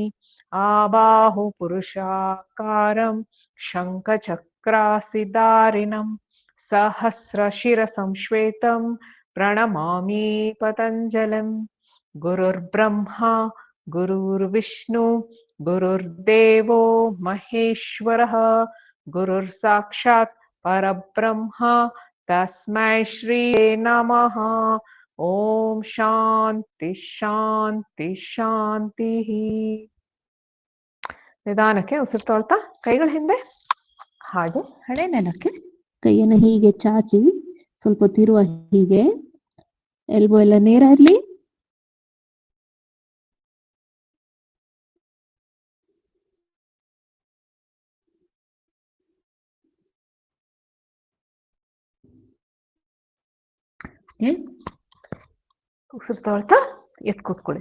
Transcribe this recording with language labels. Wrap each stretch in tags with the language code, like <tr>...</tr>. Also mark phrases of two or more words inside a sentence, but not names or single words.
<sa>ಆಬಾಹು ಪುರುಷಾಕಾರಂ ಶಂಖಚಕ್ರಾಸಿಧಾರಿಣಂ ಸಹಸ್ರಶಿರಸಂ ಶ್ವೇತಂ ಪ್ರಣಮಾಮಿ ಪತಂಜಲಿಂ. ಗುರುರ್ಬ್ರಹ್ಮ ಗುರುರ್ವಿಷ್ಣು ಗುರುರ್ದೇವೋ ಮಹೇಶ್ವರಃ ಗುರುರ್ ಸಾಕ್ಷಾತ್ ಪರಬ್ರಹ್ಮ ತಸ್ಮೈ ಶ್ರೀ ನಮಃ. ಓಂ ಶಾಂತಿ ಶಾಂತಿ ಶಾಂತಿ.</sa> <kn>ನಿಧಾನಕ್ಕೆ ಉಸಿರು ತೊಳ್ತಾ ಕೈಗಳ ಹಿಂದೆ, ಹಾಗೆ ಹಣೆ ನೆಲಕ್ಕೆ, ಕೈಯನ್ನು ಹೀಗೆ ಚಾಚಿ ಸ್ವಲ್ಪ ತಿರುವ, ಹೀಗೆ ಎಲ್ಬೋ ಎಲ್ಲ ನೇರ ಇರ್ಲಿ. ಉಸಿರು ತೊಳ್ತಾ ಎತ್ ಕೂತ್ಕೊಳ್ಳಿ.</kn>